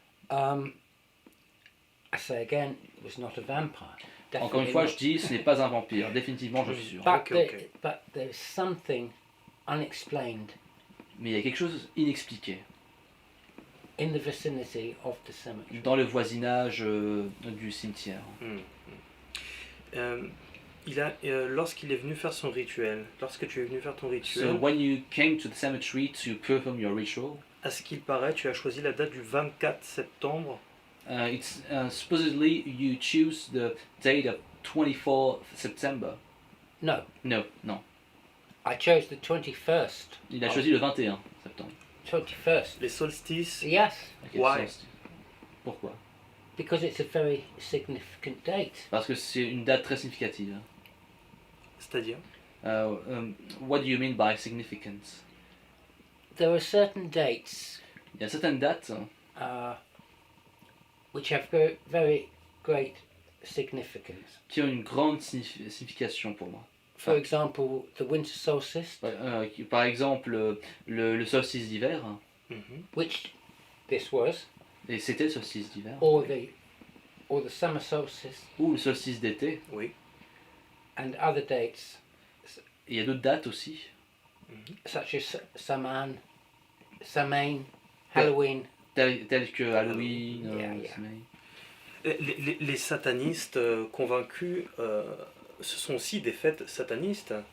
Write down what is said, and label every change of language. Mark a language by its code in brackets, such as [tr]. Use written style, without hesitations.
[en] I say again, it was not a vampire. [fr] Encore une [en] Definitely [fr] fois, [en] not. [fr] je dis, ce n'est pas un vampire. Définitivement, je suis sûr. [en] But, Okay. but there's something unexplained [fr] Mais il y a quelque chose inexpliqué in the vicinity of the cemetery. dans le voisinage du cimetière. Lorsqu'il est venu faire son rituel, lorsque tu es venu faire ton [en] So [fr] rituel, [en] when you came to the cemetery to perform your ritual, [fr] à ce qu'il paraît, tu as choisi la date du 24 septembre. [en] supposedly you choose the date of 24th September. No, No, [fr] non. [en] I chose the 21st. [fr] Il a choisi le 21 septembre. [en] 21st. [fr] Les solstices. [en] Yes, Ok, Why? solstice. [fr] Pourquoi? [en] because it's a very significant date. [fr] Parce que c'est une date très significative. C'est-à-dire? [en] What do you mean by significance? There are certain dates [fr] Il y a certaines dates [en] which have very, very great significance. [fr] qui ont une grande signification pour moi. [en] For example, the winter solstice, [fr] Par exemple, le solstice d'hiver, [en] which this was, [fr] et c'était le solstice d'hiver, [en] or the summer solstice, [fr] ou le solstice d'été. Oui. [en] and other dates [fr] Et il y a d'autres dates aussi, [en] such as Samhain, Halloween. [fr] telles que Halloween, [en] Yeah. Samhain. [fr] Les satanistes convaincus, ce sont aussi des fêtes satanistes.